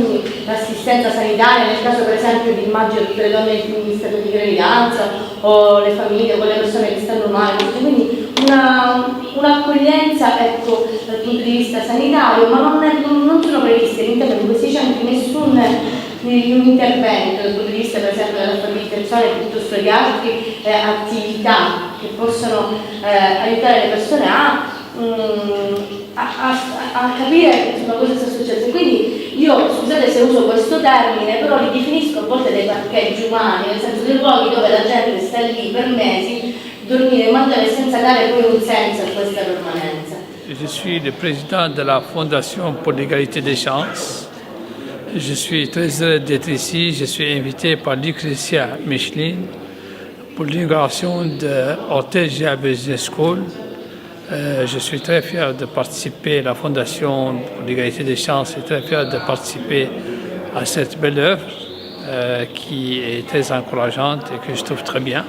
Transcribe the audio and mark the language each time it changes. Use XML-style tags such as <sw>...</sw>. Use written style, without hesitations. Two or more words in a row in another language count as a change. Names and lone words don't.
<it>Quindi l'assistenza sanitaria nel caso per esempio di immagino tutte le donne in stato di gravidanza o le famiglie o le persone che stanno male, quindi un'accoglienza ecco, dal punto di vista sanitario, ma non sono previste all'interno di questi centri quindi un intervento dal punto di vista per esempio dell'alfabetizzazione piuttosto di altre attività che possono aiutare le persone a capire cosa sta succedendo. Quindi io, scusate se uso questo termine, però li definisco a volte dei parcheggi umani, nel senso dei luoghi dove la gente sta lì per mesi, dormire e mangiare senza dare poi un senso a questa permanenza.</it> <fr>Je suis le président de la Fondation pour l'égalité des chances. Je suis très heureux d'être ici. Je suis invité par Lucretia Michelin pour l'inauguration de Ortegia Business School. Je suis très fier de participer à la Fondation pour l'égalité des chances et très fier de participer à cette belle œuvre qui est très encourageante et que je trouve très bien.</fr>